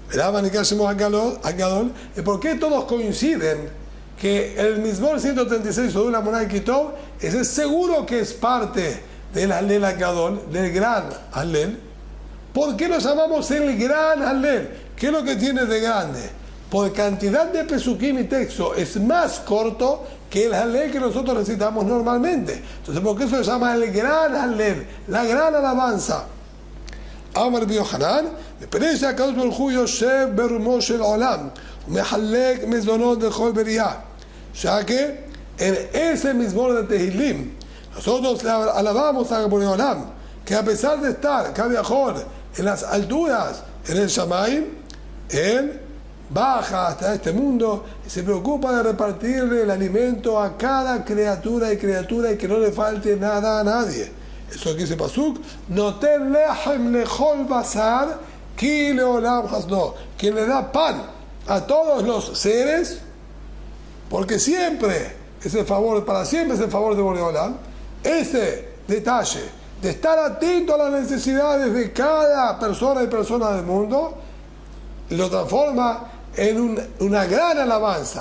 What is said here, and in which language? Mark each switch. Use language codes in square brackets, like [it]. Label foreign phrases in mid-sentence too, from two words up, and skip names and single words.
[es] Verá, Gadol, ¿y por qué todos coinciden que el Mizmor 136 de la Monay Kitov es seguro que es parte del [he] הלל גדול, [es] del gran Hallel? ¿Por qué lo llamamos el gran Hallel? ¿Qué es lo que tiene de grande? Por cantidad de pesukim y texto es más corto que el Hallel que nosotros recitamos normalmente. Entonces, ¿por qué se llama el gran Hallel? La gran alabanza. [he] Amar Rabbi Yohanan, מפני שהקדוש ברוך הוא יושב ברומו של עולם ומחלק מזונות לכל בריאה. [es] Ya que en ese mismo de Tehilim nosotros alabamos a [he] בורא עולם, [es] que a pesar de estar Kaviahol en las alturas, en el Shamaim, él baja hasta este mundo y se preocupa de repartirle el alimento a cada criatura y que no le falte nada a nadie. Eso que dice Pasuk, [he] נותן לחם לכל בשר, כי לעולם חסדו, [es] quien le da pan a todos los seres, porque siempre es el favor, para siempre es el favor de [he] בורא עולם. [es] Ese detalle de estar atento a las necesidades de cada persona y persona del mundo, lo transforma en una gran alabanza.